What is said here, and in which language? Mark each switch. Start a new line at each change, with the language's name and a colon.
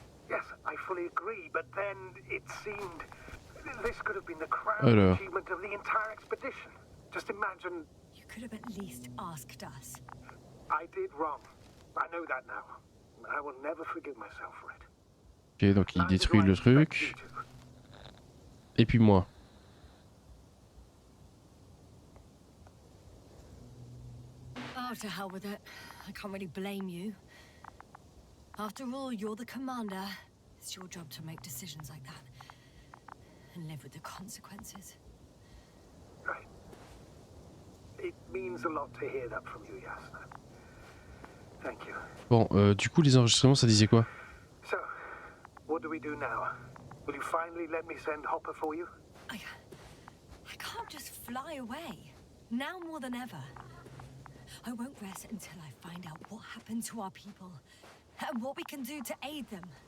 English: Yes, I fully agree, but then it seemed this could have been the crowning achievement of the entire expedition. Just imagine. You could have at least asked us. I did wrong. I know that now. I will never forgive myself for it.
French: Ok, donc il détruit le truc. Et puis moi.
English: Oh, to hell with it. I can't really blame you. After all, you're the commander. It's your job to make decisions like that. And live with the consequences. Right. It means a lot to hear that from you, Yasna. Thank you.
French: Bon, du coup, les enregistrements, ça disait quoi?
English: So, what do we do now? Will you finally let me send Hopper for you? I can't just fly away. Now more than ever. I won't rest until I find out what happened to our people. And what we can do to aid them.